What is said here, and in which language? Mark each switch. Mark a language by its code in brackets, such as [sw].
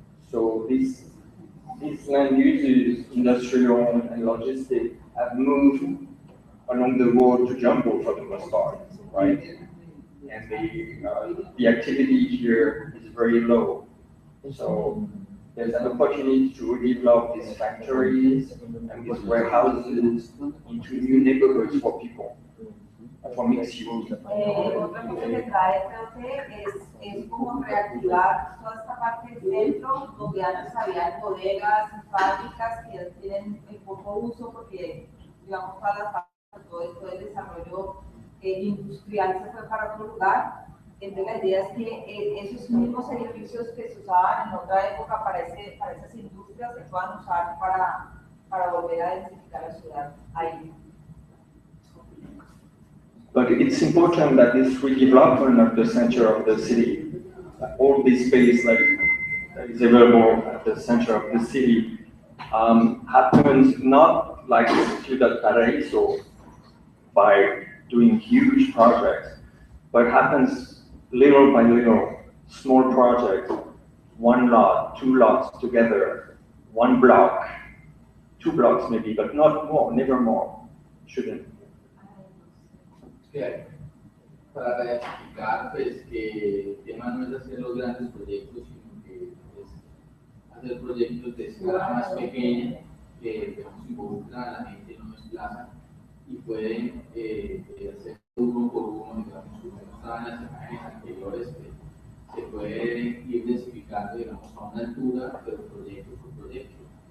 [en] So these land uses, industrial and logistic, have moved along the road to Jumbo for the most part, right? And the activity here is very low. So there's an opportunity to redevelop these factories and these warehouses into new neighborhoods for people, for mixed use. [es] Otra cosa que trae es como reactivar toda esta parte del centro, donde antes había bodegas y fábricas que ya tienen poco uso porque, digamos, todas las fábricas, todo el desarrollo industrial se fue para otro lugar. Entonces la idea es que esos mismos edificios que se usaban en otra época para esas industrias se puedan usar para volver a densificar la ciudad ahí. [en] But it's important that this redevelopment of the center of the city, all this space that is available at the center of the city, happens not like Ciudad Paraíso by doing huge projects, but happens little by little, small projects, one lot, two lots together, one block, 2 blocks maybe, but not more, never more, shouldn't. [es] Para identificar pues, que el tema no es hacer los grandes proyectos, sino que es hacer proyectos de escala más pequeña que involucran a la gente, no desplazan y pueden hacer uno por uno, digamos, como estaban las imágenes anteriores, que se puede ir densificando, digamos, a una altura, pero proyecto por proyecto.